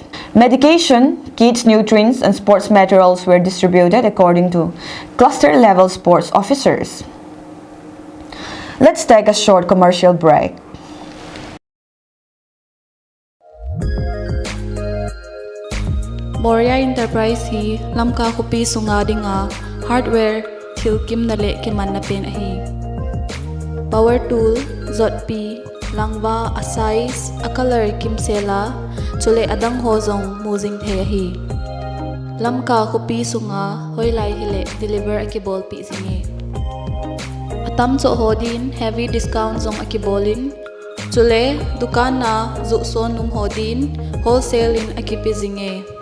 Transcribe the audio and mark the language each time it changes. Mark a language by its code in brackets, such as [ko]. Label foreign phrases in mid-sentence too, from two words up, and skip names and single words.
[en] Medication, kids' nutrients, and sports materials were distributed according to cluster-level sports officers. Let's take a short commercial break. [tcz] Moria Enterprise hi lamka khupi sunga dinga hardware thilkim nale kiman na pen ahi [en] power tool [tcz] zotpi langwa asais acolor kimsela chule adang hozong muzing the ahi lamka khupi sunga hoilai hele deliver akibol pi singe atam cho hodin [en] heavy discount [tcz] zong akibolin chule dukan na zuson num hodin wholesale in akipi zinge